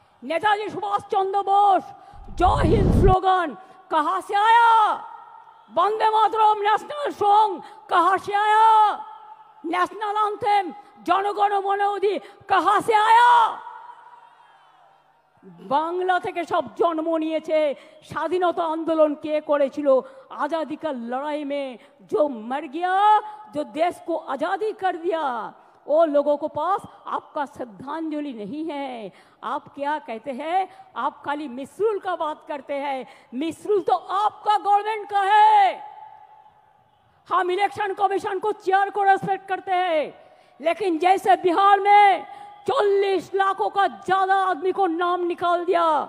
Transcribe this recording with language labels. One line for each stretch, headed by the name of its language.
Hindi: नेताजी सुभाष चंद्र बोस जय हिंद स्लोगन कहां से आया? वंदे मातरम नेशनल सॉन्ग कहां से आया? नेशनल एंथम जनगण मन अधि कहां से आया?
Bangla: बांग्ला থেকে সব জন্ম নিয়েছে। স্বাধীনতা আন্দোलन কে করেছিল?
Hindi: आजादी का लड़ाई में जो मर गया, जो देश को आजादी कर दिया, वो लोगों को पास आपका श्रद्धांजलि नहीं है। आप क्या कहते हैं? आप खाली मिसरूल का बात करते हैं। मिसरूल तो आपका गवर्नमेंट का है। हम इलेक्शन कमीशन को चेयर को रेस्पेक्ट करते हैं, लेकिन जैसे बिहार में 40 लाखों का ज्यादा आदमी को नाम निकाल दिया,